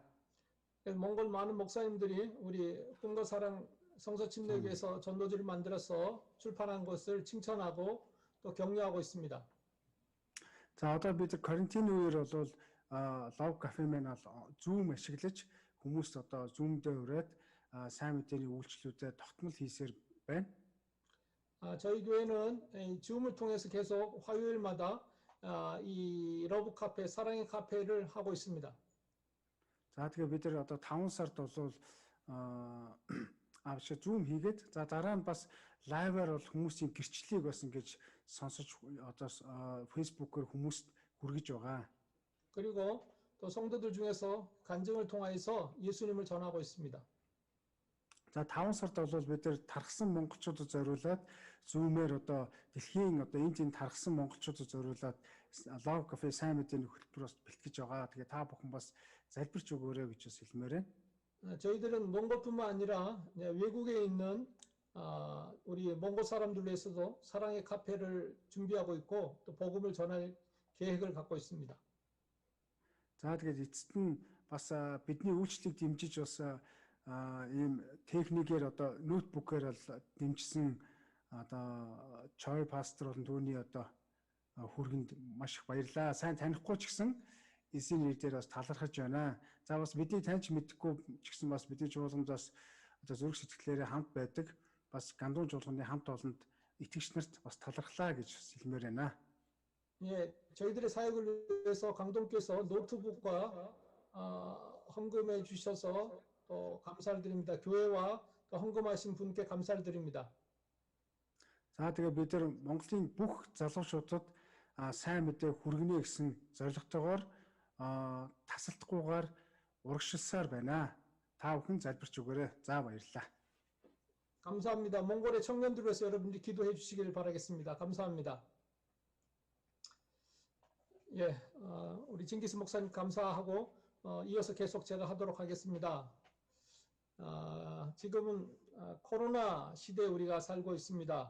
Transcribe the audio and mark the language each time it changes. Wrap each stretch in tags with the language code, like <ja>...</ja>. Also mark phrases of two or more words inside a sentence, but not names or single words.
<ko>몽골 많은 목사님들이 우리 꿈과 사랑 성서침례교에서 전도지를 만들어서 출판한 것을 칭찬하고 또 격려하고 있습니다.</ko> <mn>За одоо бид карантин үеэр бол Love Cafe маань Zoom ашиглаж хүмүүст одоо Zoom дээр ураад сайн мэдээний үйлчлүүлүүдэд тогтмол хийсээр байна.</mn> <ko>저희 교회는 이 줌을 통해서 계속 화요일마다 이 러브 카페, 사랑의 카페를 하고 있습니다.</ko> <mn>За тэгээ бид нар одоо 5 сард бол авч Zoom хийгээд за дараа нь бас лайваар бол хүмүүсийн гэрчлэлийг бас ингэж сонсож одоо Facebook-оор хүмүүст хүргэж байгаа.</mn> <ko>그리고 또 성도들 중에서 간증을 통하여서 예수님을 전하고 있습니다.</ko> <mn>За 5 сард бол бид нар тархсан монголчуудад зориулаад Zoom-ээр одоо дэлхийн одоо энэ тархсан монголчуудад зориулаад Love Cafe сайн мэдээний хөтөлбөрөөр бэлтгэж байгаа. Тэгээ та бүхэн бас залбирч өгөөрэй гэж бас хэлмээр байна.</mn> <ko>저희들은 몽골뿐만 아니라 외국에 있는 우리 몽골 사람들 위해서도 사랑의 카페를 준비하고 있고 또 복음을 전할 계획을 갖고 있습니다.</ko> <mn>За тэгээд эцэст нь бас бидний үйлчлэлийг дэмжиж бас ийм техникээр одоо ноутбукээр дэмжсэн одоо Choi пастор болон түүний одоо хүргэнд маш их баярлалаа. Сайн танихгүй ч гэсэн эсийн нэр дээр бас талархаж байна. За бас бидний таньж мэдхгүй ч гэсэн бас бидний чуулганд бас одоо зүрх сэтгэлээрээ хамт байдаг. Бас гандуун чуулганы хамт олонд итгэгч нарт бас талархлаа гэж хэлмээр байна.</mn> <ko>예, 저희들의 사역을 위해서 강동께서 노트북과 헌금해 주셔서 또 감사를 드립니다. 교회와 또 헌금하신 분께 감사를 드립니다.</ko> <mn>За тэгээ бид нар Монголын бүх залуучуудад сайн мэдээ хүргэнэ гэсэн зорилготойгоор тасалдахгүйгээр урагшилсаар байна. Та бүхэн залбирч өгөөрэй. За баярлалаа.</mn> <ko>감사합니다. 몽골의 청년들 위해서 여러분들이 기도해 주시길 바라겠습니다. 감사합니다. 예, 우리 진기스 목사님 감사하고 이어서 계속 제가 하도록 하겠습니다. 지금은 코로나 시대에 우리가 살고 있습니다.</ko>